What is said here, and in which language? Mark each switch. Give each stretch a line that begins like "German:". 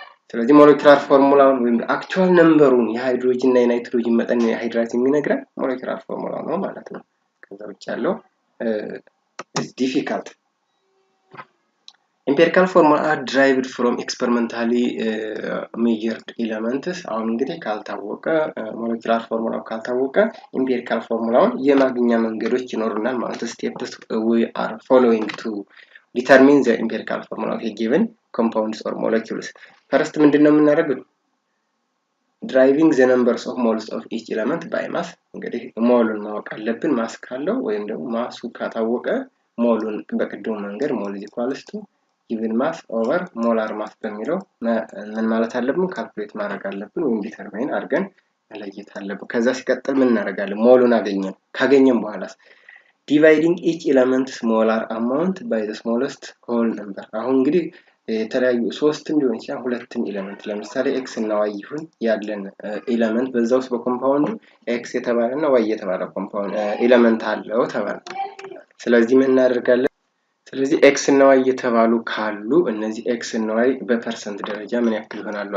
Amharic: ስለዚህ ሞለኪውላር ፎርሙላውን ወይም actual numberውን የሃይድሮጅን እና የናይትሮጅን መጠን የሃይድራዚን የሚነግረን ሞለኪውላር ፎርሙላው ነው ማለት ነው። ከዛ ውጭ ያለው
English: is difficult. Empirical formula are derived from experimentally measured elements.
Amharic: አሁን እንግዲህ ካልታወቀ ሞለኪውላር ፎርሙላው ካልታወቀ ኢምፒሪካል ፎርሙላውን የማግኛ መንገዶች ይኖሩናል ማለት ነው።
English: steps we are following to determine the empirical formula of a given compounds or molecules.
Amharic: First ምንድነው የምናደርገው?
English: Deriving the numbers of moles of each element by mass.
Amharic: እንግዲህ ሞሉን ማወቅ አለብን ማስ ካለው ወይም ደግሞ ማሱ ካታወቀ ሞሉን በቅድሙ መንገድ ሞል
English: equals to given mass over molar mass
Amharic: በሚለው ምን ማለት አለብን? ካልኩሌት ማድረግ አለብን ወይም ዲተርማይን አድርገን መለየት አለብን። ከዛ ሲቀጥል ምን እናደርጋለን? ሞሉን ካገኘን በኋላ
English: dividing each element's molar amount by the smallest whole number.
Amharic: አሁን እንግዲህ የተለያዩ ሶስትም ሊሆን ይችላል ሁለትም ኤሌመንት ለምሳሌ x እና y ይሁን ያለን ኤሌመንት በዛው በኮምፓውንዱ x የተባለና y የተባለ ኮምፓውንድ ኤሌመንት አለው ተባለ። ስለዚህ ምን እናደርጋለን? ስለዚህ x እና y የተባሉ ካሉ እነዚህ x እና y በፐርሰንት ደረጃ ምን ያክል ይሆናሉ?